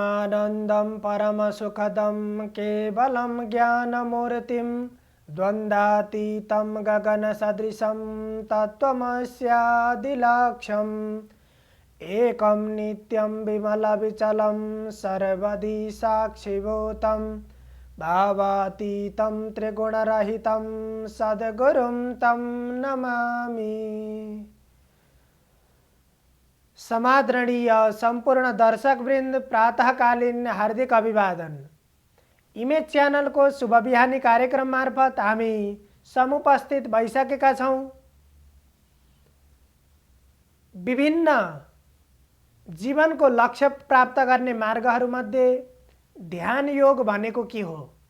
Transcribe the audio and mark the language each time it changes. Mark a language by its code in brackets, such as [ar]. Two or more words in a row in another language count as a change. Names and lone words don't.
[sa] आनन्दं परमसुखदं केवलं ज्ञानमूर्तिं द्वन्द्वातीतं गगनसदृशं तत्त्वमस्यादिलक्ष्यम् एकं नित्यं विमलविचलं सर्वदि साक्षिभूतं भावातीतं त्रिगुणरहितं सद्गुरुं तं नमामि। [ne] समादरणीय संपूर्ण दर्शक वृन्द प्रातःकालीन हार्दिक अभिवादन। इमेज च्यानल को शुभ बिहानी कार्यक्रम मार्फत हामी समुपस्थित भइसकेका छौं। विभिन्न जीवनको लक्ष्य प्राप्त गर्ने मार्गहरूमध्ये ध्यान योग भनेको के हो?